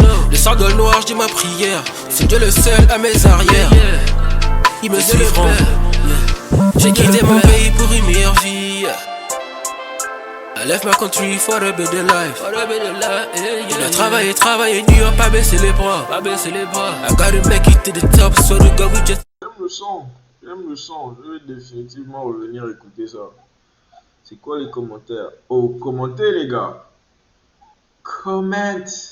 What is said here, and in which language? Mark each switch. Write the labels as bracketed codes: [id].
[fr] Le sang dans le noir, je dis ma prière. C'est Dieu le seul à mes arrières. Ils me suivront. J'ai quitté mon pays pour une meilleure vie. [en] I left my country for a better life. [fr] Il a travaillé dur, pas baisser les bras. [en] I gotta make it to the top, so to go, we just. [fr] J'aime le son. Je vais définitivement revenir écouter ça. C'est quoi les commentaires? Oh, commentez les gars. Comment.